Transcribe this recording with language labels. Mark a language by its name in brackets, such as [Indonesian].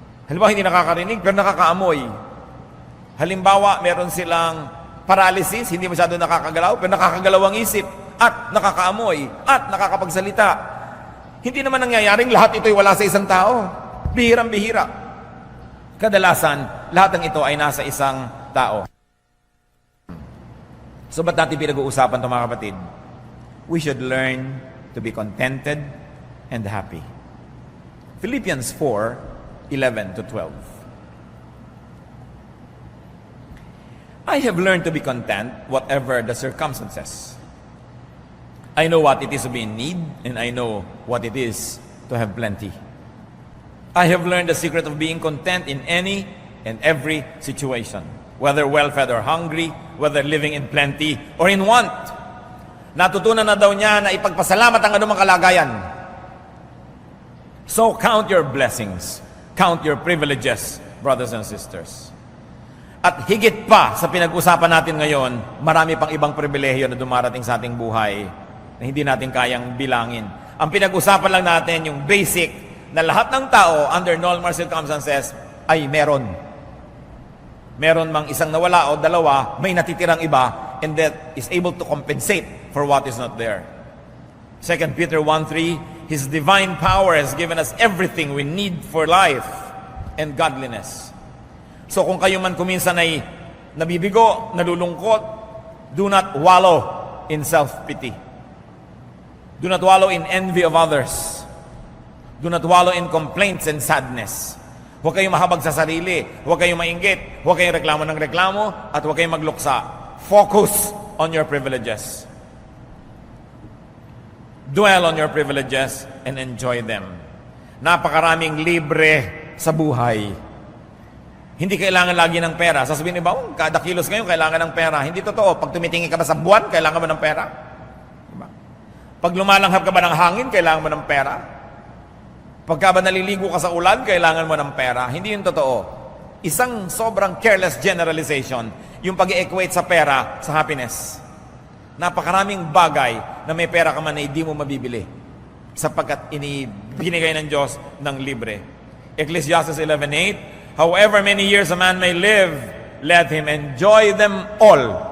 [Filipino] Halimbawa hindi nakakarinig, pero nakakaamoy. Halimbawa, meron silang paralysis, hindi masyado nakakagalaw, pero nakakagalaw ang isip. At nakakaamoy, at nakakapagsalita. Hindi naman nangyayaring lahat ito'y wala sa isang tao. Bihirang-bihira. Kadalasan, lahat ng ito ay nasa isang tao. So ba't natin pinag-uusapan ito mga kapatid? [English] We should learn to be contented and happy. Philippians 4:11-12. I have learned to be content whatever the circumstances. I know what it is to be in need, and I know what it is to have plenty. I have learned the secret of being content in any and every situation, whether well-fed or hungry, whether living in plenty or in want. [Filipino] Natutunan na daw niya na ipagpasalamat ang anumang kalagayan. [English] So count your blessings, count your privileges, brothers and sisters. [Filipino] At higit pa sa pinag-usapan natin ngayon, marami pang ibang pribilehiyo na dumarating sa ating buhay na hindi natin kayang bilangin. Ang pinag-usapan lang natin yung basic na lahat ng tao [English] under normal circumstances [Filipino] ay meron. Meron mang isang nawala o dalawa, may natitirang iba, [English] and that is able to compensate for what is not there. 2 Peter 1:3, His divine power has given us everything we need for life and godliness. [Filipino] So kung kayo man kuminsan ay nabibigo, nalulungkot, [English] do not wallow in self-pity. Do not wallow in envy of others. Do not wallow in complaints and sadness. [Filipino] Huwag kayong mahabag sa sarili. Huwag kayong mainggit. Huwag kayong reklamo ng reklamo. At huwag kayong magluksa. [English] Focus on your privileges. Dwell on your privileges and enjoy them. [Filipino] Napakaraming libre sa buhay. Hindi kailangan lagi ng pera. Sasabihin niyo ba, kada kilos ngayon kailangan ng pera. Hindi totoo. Pag tumitingin ka ba sa buwan, kailangan mo ng pera. Diba? Pag lumalanghap ka ba ng hangin, kailangan mo ng pera. Pagka ba naliligo ka sa ulan, kailangan mo ng pera. Hindi yun totoo. Isang sobrang [English] careless generalization, [Filipino] yung pag-equate sa pera sa happiness. Napakaraming bagay na may pera ka man na hindi mo mabibili sapagkat binigay ng Diyos ng libre. [English] Ecclesiastes 11:8, however many years a man may live, let him enjoy them all.